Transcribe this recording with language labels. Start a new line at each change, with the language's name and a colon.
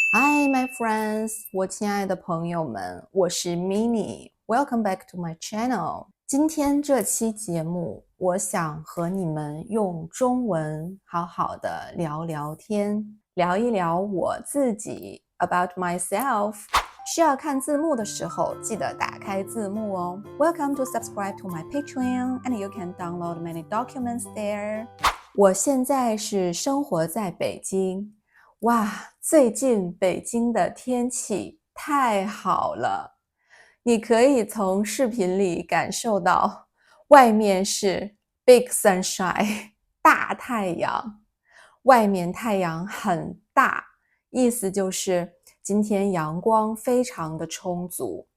English: Hi, my friends，
Chinese: 我亲爱的朋友们，我是
English: Mini。Welcome back to my channel。
Chinese: 今天这期节目，我想和你们用中文好好的聊聊天，聊一聊我自己
English: about myself。
Chinese: 需要看字幕的时候，记得打开字幕哦。
English: Welcome to subscribe to my Patreon, and you can download many documents there。
Chinese: 我现在是生活在北京。哇，最近北京的天气太好了，你可以从视频里感受到，外面是
English: big sunshine
Chinese: 大太阳，外面太阳很大，意思就是今天阳光非常的充足。